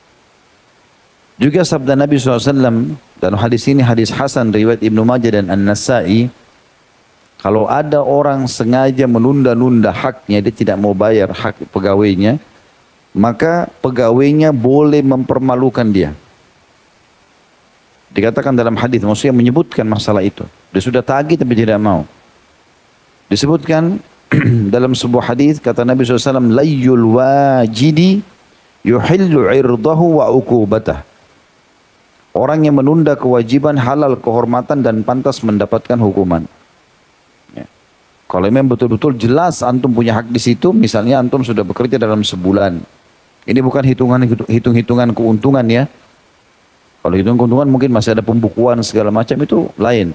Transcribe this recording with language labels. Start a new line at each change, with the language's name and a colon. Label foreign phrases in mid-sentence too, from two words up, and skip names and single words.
Indonesian: Juga sabda Nabi SAW, dan hadis ini hadis Hasan riwayat Ibnu Majah dan An-Nasai, kalau ada orang sengaja menunda-nunda haknya, dia tidak mau bayar hak pegawainya, maka pegawainya boleh mempermalukan dia. Dikatakan dalam hadis, maksudnya menyebutkan masalah itu. Dia sudah tagih tapi tidak mau. Disebutkan dalam sebuah hadis, kata Nabi SAW,
Arabic: layyul wajidi yuhillu irdahu wa uqubatah.
Indonesian: Orang yang menunda kewajiban halal kehormatan dan pantas mendapatkan hukuman. Ya. Kalau memang betul-betul jelas antum punya hak di situ, misalnya antum sudah bekerja dalam sebulan. Ini bukan hitung-hitungan keuntungan ya. Kalau hitung keuntungan mungkin masih ada pembukuan segala macam, itu lain.